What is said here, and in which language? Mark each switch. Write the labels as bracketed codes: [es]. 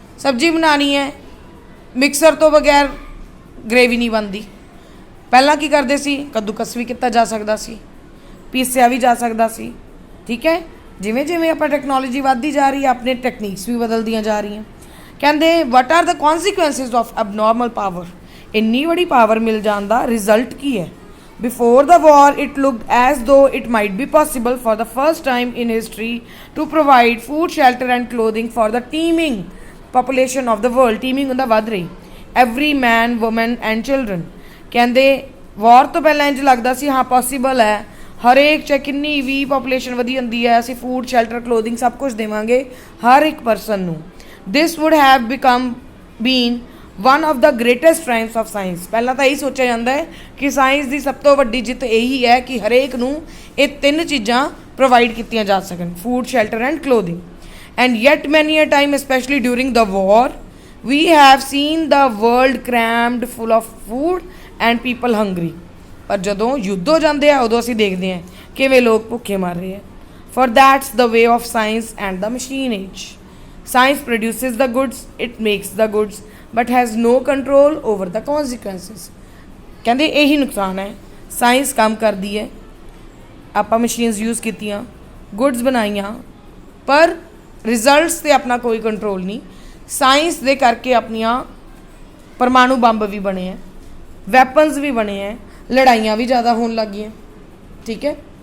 [pa] ਸਬਜ਼ੀ ਬਣਾਉਣੀ ਹੈ, ਮਿਕਸਰ ਤੋਂ ਬਗੈਰ ਗ੍ਰੇਵੀ ਨਹੀਂ ਬਣਦੀ। ਪਹਿਲਾਂ ਕੀ ਕਰਦੇ ਸੀ, ਕੱਦੂਕਸ ਵੀ ਕੀਤਾ ਜਾ ਸਕਦਾ ਸੀ, ਪੀਸਿਆ ਵੀ ਜਾ ਸਕਦਾ ਸੀ, ਠੀਕ ਹੈ। ਜਿਵੇਂ ਜਿਵੇਂ ਆਪਾਂ ਟੈਕਨੋਲੋਜੀ ਵੱਧਦੀ ਜਾ ਰਹੀ ਹੈ ਆਪਣੇ ਟੈਕਨੀਕਸ ਵੀ ਬਦਲਦੀਆਂ ਜਾ ਰਹੀਆਂ। ਕਹਿੰਦੇ [en] What are the consequences of abnormal power. [pa] ਇੰਨੀ ਬੜੀ ਪਾਵਰ ਮਿਲ ਜਾਣ ਦਾ ਰਿਜ਼ਲਟ ਕੀ ਹੈ। [en] Before the war it looked as though it might be possible for the first time in history to provide food, shelter and clothing for the teeming population of the world। teeming [pa] ਹੁੰਦਾ ਵੱਧ ਰਹੀ, [en] every man, woman and children। [pa] ਕਹਿੰਦੇ ਵਾਰ ਤੋਂ ਪਹਿਲਾਂ ਇੰਝ ਲੱਗਦਾ ਸੀ ਹਾਂ ਪੋਸੀਬਲ ਹੈ, ਹਰੇਕ ਚਾਹੇ ਕਿੰਨੀ ਵੀ ਪਾਪੂਲੇਸ਼ਨ ਵਧੀ ਹੁੰਦੀ ਹੈ ਅਸੀਂ ਫੂਡ, ਸ਼ੈਲਟਰ, ਕਲੋਥਿੰਗ ਸਭ ਕੁਝ ਦੇਵਾਂਗੇ ਹਰ ਇੱਕ ਪਰਸਨ ਨੂੰ। [en] This would have become been one of the greatest triumphs of science. [pa] ਪਹਿਲਾਂ ਤਾਂ ਇਹੀ ਸੋਚਿਆ ਜਾਂਦਾ ਹੈ ਕਿ ਸਾਇੰਸ ਦੀ ਸਭ ਤੋਂ ਵੱਡੀ ਜਿੱਤ ਇਹੀ ਹੈ ਕਿ ਹਰੇਕ ਨੂੰ ਇਹ ਤਿੰਨ ਚੀਜ਼ਾਂ ਪ੍ਰੋਵਾਈਡ ਕੀਤੀਆਂ ਜਾ ਸਕਣ, food, shelter and clothing. [en] And yet many a time specially during the war we have seen the world crammed full of food and people hungry। [pa] ਪਰ ਜਦੋਂ ਯੁੱਧ ਹੋ ਜਾਂਦੇ ਆ ਉਦੋਂ ਅਸੀਂ ਦੇਖਦੇ ਹਾਂ ਕਿਵੇਂ ਲੋਕ ਭੁੱਖੇ ਮਰ ਰਹੇ ਆ। [en] for that's the way of science and the machine age। science produces the goods, it makes the goods but has no control over the consequences। [pa] ਕਹਿੰਦੇ ਇਹੀ ਨੁਕਸਾਨ ਹੈ, ਸਾਇੰਸ ਕੰਮ ਕਰਦੀ ਹੈ, ਆਪਾਂ ਮਸ਼ੀਨਸ ਯੂਜ਼ ਕੀਤੀਆਂ, ਗੁੱਡਸ ਬਣਾਈਆਂ, ਪਰ ਰਿਜ਼ਲਟਸ 'ਤੇ ਆਪਣਾ ਕੋਈ ਕੰਟਰੋਲ ਨਹੀਂ। ਸਾਇੰਸ ਦੇ ਕਰਕੇ ਆਪਣੀਆਂ ਪਰਮਾਣੂ ਬੰਬ ਵੀ ਬਣੇ ਹੈ, ਵੈਪਨਸ ਵੀ ਬਣੇ ਹੈ, ਲੜਾਈਆਂ ਵੀ ਜ਼ਿਆਦਾ ਹੋਣ ਲੱਗ ਗਈਆਂ, ਠੀਕ ਹੈ।